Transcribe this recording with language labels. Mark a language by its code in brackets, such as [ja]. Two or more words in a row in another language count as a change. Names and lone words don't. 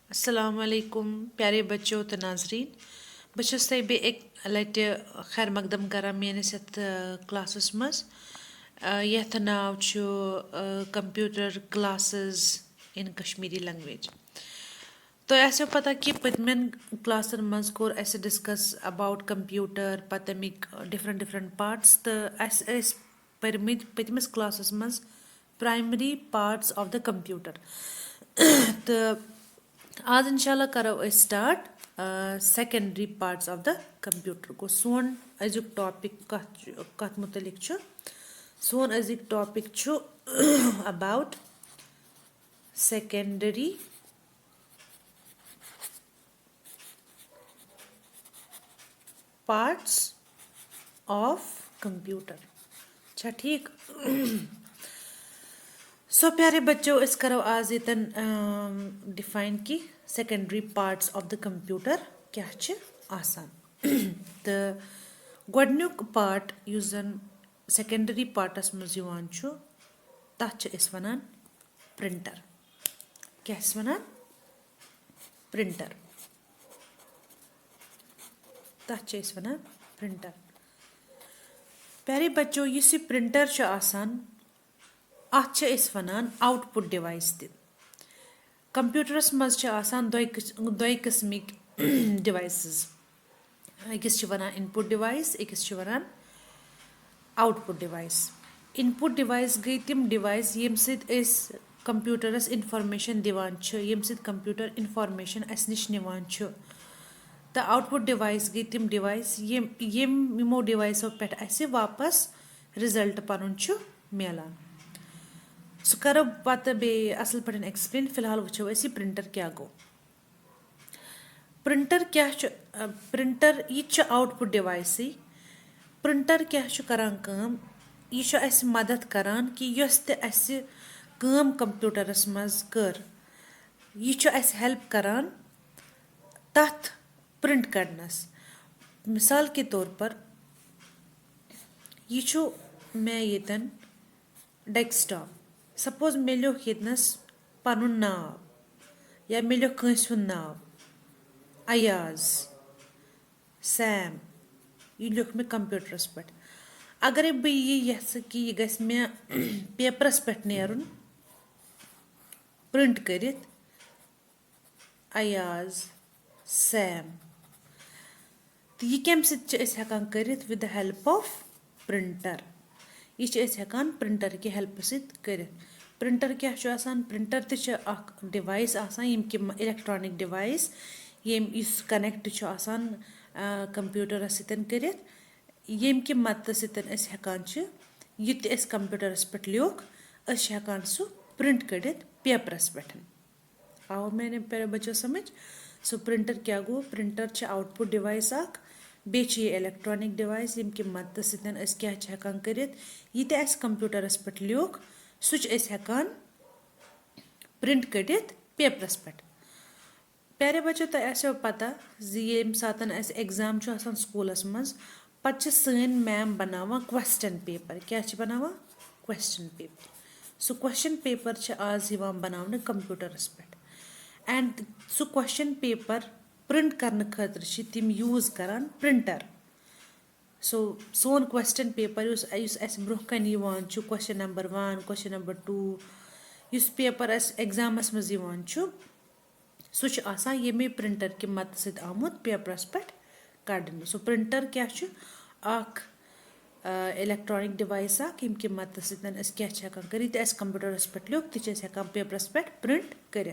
[ks] अस्सलाम वालेकुम प्यारे बच्चों तो नाजरीन बस छस तह बे एक लटि खैर मकदम करान मेनिस यथ क्लासस मज यथ नाव छु [en] computer classes in Kashmiri language. [ks] तो आसो पता कि पतमें क्लासन मज कोर अस [en] discuss about computer [ks] पत अमिक [en] different different parts [ks] तो अस परमित पतमिस क्लासस मज [en] primary parts of the computer [ks] तो आज इंशाल्लाह करो अस [en] start secondary parts of the computer [ks] को सोन अजुक टॉपिक कत मुतलिक छु सोन अजुक टॉपिक छु [en] about secondary parts of computer. [ks] अच्छा ठीक सो प्यारे बच्चों इस करो आज इतन डिफाइन कि [en] secondary parts of the computer [ks] क्या छ आसान तो गोडन्युक पार्ट युस जन सेकेंडरी पार्टस मज युवान छु तथ छ इस वनान प्रिंटर। क्या इस वनान प्रिंटर तथ छ इस वनान प्रिंटर। प्यारे बच्चों इस प्रिंटर छ आसान अत छ इस वनान [en] output device [ks] ति कंप्यूटरस मज छ आसान दोय किस्मिक डिवाइसेस अकिस छ वनान [en] input device [ks] अकिस छ वनान [en] output device. [ks] इनपुट डिवाइस गई तिम डिवाइस यम सित इस कंप्यूटरस इंफॉर्मेशन दिवान छ यम सित कंप्यूटर इंफॉर्मेशन अस निश निवान छ। तो आउटपुट डिवाइस गई तिम डिवाइस यमो डिवाइसो पे अस वापस रिजल्ट पनुन छ मिलान। सो करो पत बे असल पे एक्सप्लेन फिलहाल वो अस प्रिंटर क्या गो। प्रिंटर क्या प्रिंटर यह [en] output device [ks] प्रिंटर क्या करान काम यह अस मदद करान कि यस ते अस काम कंप्यूटरस मज कर यह अस हेल्प करान तथ प्रिंट करनस। मिसाल के तौर पर यह मे यतन डेस्कटॉप सपोज मे लिख यतनस पनुन नाव या मे लिख कंस हुंद नाव अयाज सैम यह लिख मे कंप्यूटरस पे। अगर बह यह कि यह गस मे पेपरस पे नेरुन प्रिंट करित अयाज सैम तो यह कम सकान करित [en] with the help of printer [ks] यह हेकान प्रिंटर के हेल्प सत करित। प्रिंटर क्या आसान प्रिंटर तक डिवाइस आसान यम कि [en] electronic device [ks] यम इस कनेक्ट आसान कंप्यूटरस सतन करित यम कि मदद सतन अस हेकान यह अस कंप्यूटरस पे लिख अस हेकान सु प्रिंट करित पेपरस पे। आओ मैंने प्यारे बच्चों समझ। सो प्रिंटर क्या गो प्रिंटर [en] output device [ks] बे [en] electronic device [ks] यम कि मदद सतन अस क्या हेकान करित यह अस कंप्यूटरस पे लिख सु हेकान प्रिंट करित पेपरस पे। प्यारे बच्चों तो आसो पता ये सातन अस एग्जाम आसान स्कूलस मज पत सन मैम बनावा [en] question paper [ks] क्या बनावा [en] question paper. [ks] सो [en] question paper [ks] आज बनाने कंप्यूटरस पे [en] and so question paper [ks] प्रिंट करने खतर तिम यूज करान प्रिंटर। सो सोन [en] question paper [ks] उस ब्रोह कन [en] question number 1 question number 2 [ks] उस पेपर अस एग्जामस मज सो यमे प्रिंटर के मदद सत आमुत पेपरस पे कड़ने। सो प्रिंटर क्या [en] electronic device [ks] यम कि मदद सत क्या कर कंप्यूटरस पे लिख तो पेपरस पे प्रिंट कर।